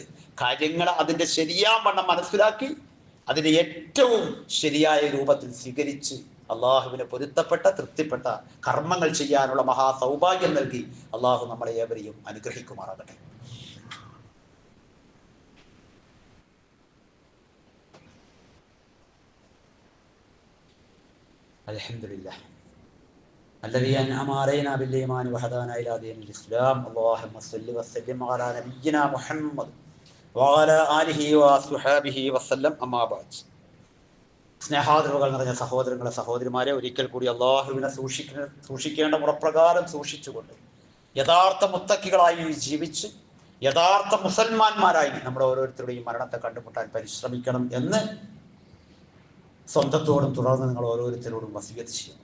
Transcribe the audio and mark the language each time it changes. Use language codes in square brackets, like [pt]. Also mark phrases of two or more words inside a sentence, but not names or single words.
[ml] കാര്യങ്ങൾ അതിൻ്റെ ശരിയാം വണ്ണം മനസ്സിലാക്കി അതിനെ ഏറ്റവും ശരിയായ രൂപത്തിൽ സ്വീകരിച്ച് അള്ളാഹുവിനെ പൊരുത്തപ്പെട്ട തൃപ്തിപ്പെട്ട കർമ്മങ്ങൾ ചെയ്യാനുള്ള മഹാസൗഭാഗ്യം നൽകി അള്ളാഹു നമ്മളെ ഏവരെയും അനുഗ്രഹിക്കുമാറാകട്ടെ. [ar] الحمد لله الذي أنعم علينا بالإيمان وهدانا إلى دين الإسلام اللهم صل وسلم على نبينا محمد وعلى آله وصحبه وسلم أما بعد. [ml] സ്നേഹാദരവുകൾ നിറഞ്ഞ സഹോദരങ്ങളെ സഹോദരിമാരെ, ഒരിക്കൽ കൂടി അള്ളാഹുവിനെ സൂക്ഷിക്കേണ്ട മുറപ്രകാരം സൂക്ഷിച്ചുകൊണ്ട് യഥാർത്ഥ മുത്തക്കികളായി ജീവിച്ച് യഥാർത്ഥ മുസൽമാന്മാരായി നമ്മുടെ ഓരോരുത്തരുടെയും മരണത്തെ കണ്ടുമുട്ടാൻ പരിശ്രമിക്കണം എന്ന് സ്വന്തത്തോടും തുടർന്ന് നിങ്ങൾ ഓരോരുത്തരോടും വസിയത്ത് ചെയ്യുന്നു.